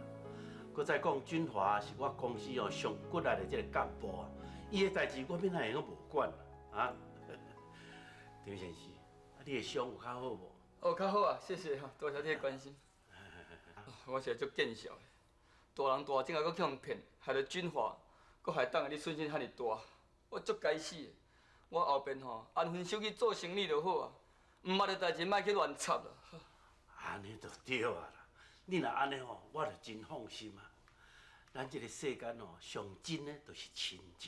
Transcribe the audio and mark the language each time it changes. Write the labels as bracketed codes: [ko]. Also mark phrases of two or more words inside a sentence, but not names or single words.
[nan] 搁再讲，俊华是我公司哦上骨力的这个干部啊，伊的代志我免会用无管啊。张先生，你的伤有较好无？哦，较好啊，谢谢哈，多谢你的关心。我是足见笑的，大人大种啊，搁去互骗，害得俊华，搁害当下你损失遐尼大，我足该死的。我后边吼安分守己做生意就好啊，毋捌的代志莫去乱插啦。安尼就对啊啦，你若安尼吼，我就真放心啊。咱这个世间吼，上真的就是亲情。